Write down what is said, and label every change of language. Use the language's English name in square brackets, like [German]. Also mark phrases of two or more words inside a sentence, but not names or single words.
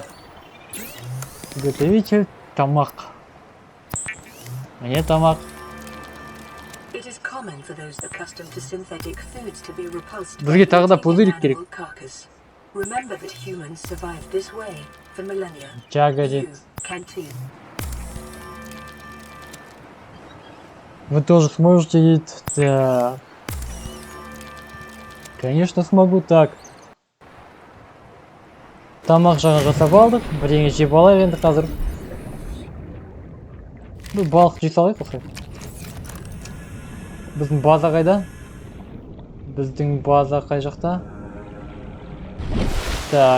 [Kazakh] Готовитель, тамақ. Міне тамақ. Бізге тағы да пузырик керек. Жагодет. [Russian] Вы тоже сможете есть? Так. Конечно смогу, так. [Kazakh] Тамақ жаңа жасап алдық. Бірдеңе жеп алайық енді қазір. Бұл балық жей салайық осылай. Біздің база қайда? Біздің база қай жақта? Так.